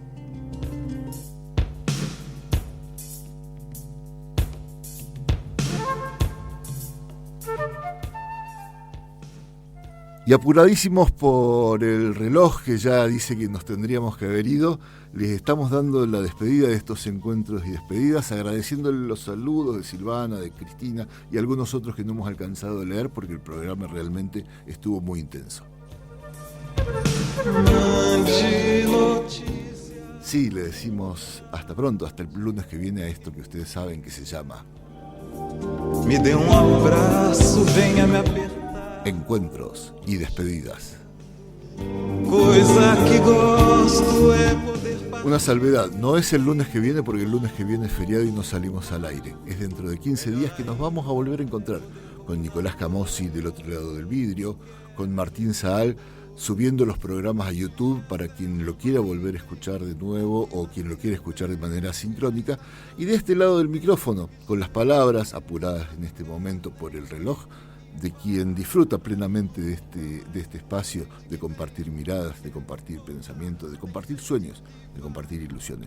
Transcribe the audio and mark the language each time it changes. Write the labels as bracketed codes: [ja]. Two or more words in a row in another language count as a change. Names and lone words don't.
[es] Y apuradísimos por el reloj que ya dice que nos tendríamos que haber ido, les estamos dando la despedida de estos encuentros y despedidas, agradeciéndole los saludos de Silvana, de Cristina y algunos otros que no hemos alcanzado a leer porque el programa realmente estuvo muy intenso. Sí, le decimos hasta pronto, hasta el lunes que viene a esto que ustedes saben que se llama [pt] Me dê abraço, venha me apertar. [es] Encuentros y despedidas. [pt] Coisa que gosto é poder parar. [es] Una salvedad, no es el lunes que viene porque el lunes que viene es feriado y no salimos al aire. Es dentro de 15 días que nos vamos a volver a encontrar con Nicolás Camossi del otro lado del vidrio, con Martín Saal subiendo los programas a YouTube para quien lo quiera volver a escuchar de nuevo o quien lo quiera escuchar de manera sincrónica, y de este lado del micrófono, con las palabras apuradas en este momento por el reloj, de quien disfruta plenamente de este espacio, de compartir miradas, de compartir pensamientos, de compartir sueños, de compartir ilusiones.